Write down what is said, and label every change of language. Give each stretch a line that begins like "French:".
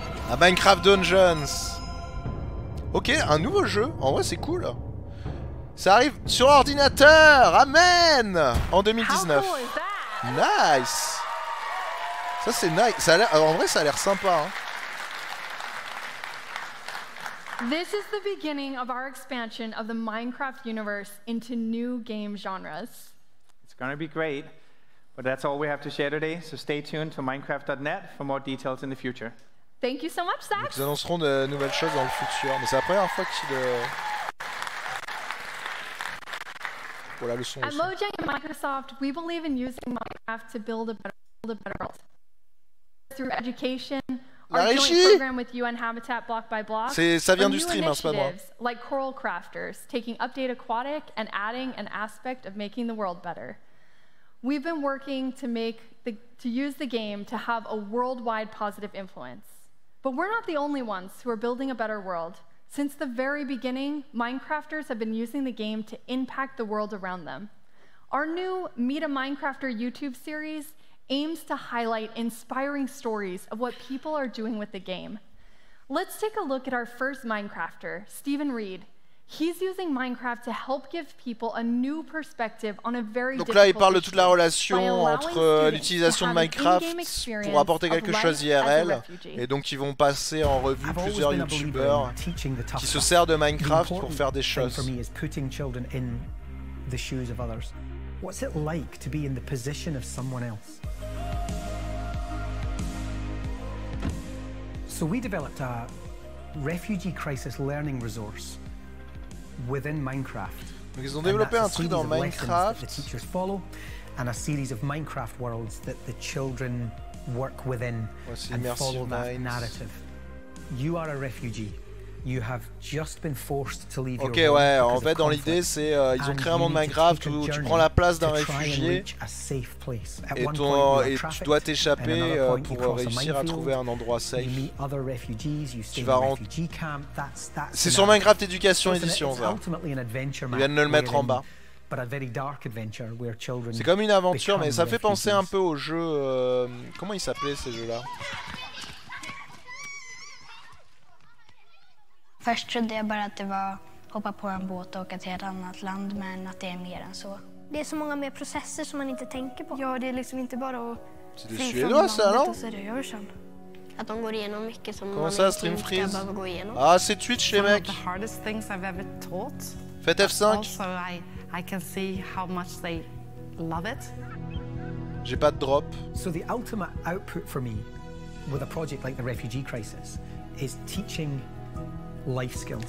French: Un Minecraft Dungeons. Ok, un nouveau jeu, en vrai c'est cool. Ça arrive sur ordinateur, amen. En 2019. Nice. Ça c'est nice, ça a l'air, en vrai ça a l'air sympa hein.
English: This is the beginning of our expansion of the Minecraft universe into new game genres. It's going to be great, but that's all we have to share today, so stay tuned to Minecraft.net for more details in the future. Thank you so much, Zach.
French: Donc ils annonceront de nouvelles choses dans le futur, mais c'est la première fois qu'ils Voilà le son.
English: At Mojang and Microsoft, we believe in using Minecraft to build a better world. Through education, our joint program with UN Habitat Block by Block,
French: ça vient du stream, hein, c'est pas moi.
English: Like Coral Crafters, taking Update Aquatic and adding an aspect of making the world better. We've been working to use the game to have a worldwide positive influence. But we're not the only ones who are building a better world. Since the very beginning, Minecrafters have been using the game to impact the world around them. Our new Meet a Minecrafter YouTube series aims to highlight inspiring stories of what people are doing with the game. Let's take a look at our first Minecrafter, Stephen Reed. He's using Minecraft to help give people a new perspective on a very
French: Donc là, il parle de toute la relation entre l'utilisation de Minecraft pour apporter quelque chose IRL. Et donc, ils vont passer en revue plusieurs YouTubeurs qui se servent de Minecraft pour faire des choses.
English: What's it like to be in the position of someone else? So we developed a refugee crisis learning resource within Minecraft.
French: Donc ils ont développé un truc dans Minecraft.
English: The teachers follow and a series of Minecraft worlds that the children work within and follow that narrative. You are a refugee. You have just been forced to leave
French: ok, ouais, en fait, dans l'idée, c'est ils ont créé un monde Minecraft où tu prends la place d'un réfugié et tu dois t'échapper pour réussir à trouver un endroit safe. Tu vas rentrer. C'est sur Minecraft Éducation Édition, ça. Ils viennent de le mettre en bas. C'est comme une aventure, mais ça fait penser un peu au jeu. Comment ils s'appelaient ces jeux-là?
Swedish: Först trodde jag bara att det var hoppa på en båt och åka till ett annat land, men att det är mer än så. Det är så många mer processer som man inte tänker på. Ja, det är liksom inte bara att fly från landet och så det sen. Att de går igenom mycket som man inte behöver gå igenom.
French: Ah, c'est Twitch les mecs.
English: The hardest things I've ever taught.
French: Faites F5.
English: Also, I can see how much they love it.
French: J'ai pas de drop.
English: So the ultimate output for me with a project like the refugee crisis is teaching life skills.